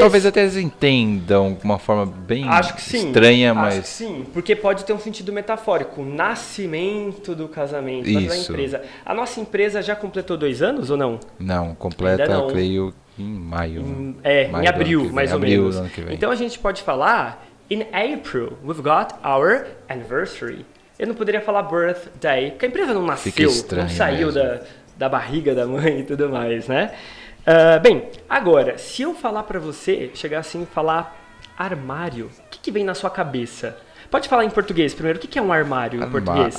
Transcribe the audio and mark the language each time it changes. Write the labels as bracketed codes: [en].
[pt] Talvez até eles entendam de uma forma bem estranha, mas... Acho que sim, porque pode ter um sentido metafórico. Nascimento do casamento da empresa. A nossa empresa já completou 2 anos ou não? Não, completa, creio, em maio. Em abril, mais ou menos. Então, a gente pode falar... [en] In April, we've got our anniversary. [pt] Eu não poderia falar birthday, porque a empresa não nasceu, não saiu da barriga da mãe e tudo mais, né? Bem, agora, se eu falar pra você, chegar assim e falar armário, o que vem na sua cabeça? Pode falar em português primeiro, o que é um armário em português?